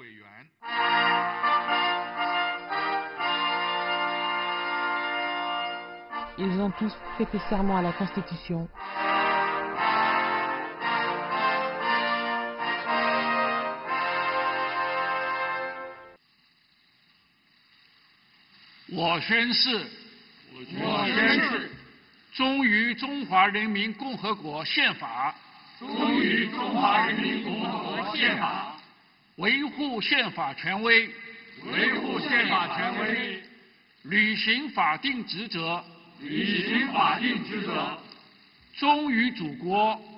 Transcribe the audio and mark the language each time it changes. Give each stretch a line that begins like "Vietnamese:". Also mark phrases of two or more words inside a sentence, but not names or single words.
French: Ils ont tous prêté serment à la Constitution.
Chinese: Je 宣誓，忠于中华人民共和国宪法，维护宪法权威，履行法定职责，忠于祖国，